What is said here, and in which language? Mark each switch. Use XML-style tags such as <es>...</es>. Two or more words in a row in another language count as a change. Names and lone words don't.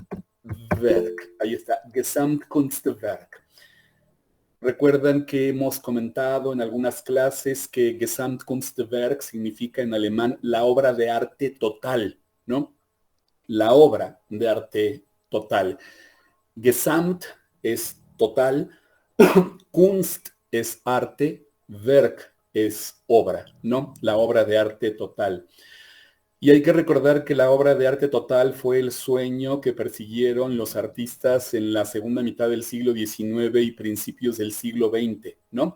<es>Ahí está, Gesamtkunstwerk. Recuerdan que hemos comentado en algunas clases que Gesamtkunstwerk significa en alemán la obra de arte total, ¿no? La obra de arte total. Gesamt es total, Kunst es arte, Werk es obra, ¿no? La obra de arte total. Y hay que recordar que la obra de arte total fue el sueño que persiguieron los artistas en la segunda mitad del siglo XIX y principios del siglo XX, ¿no?</es>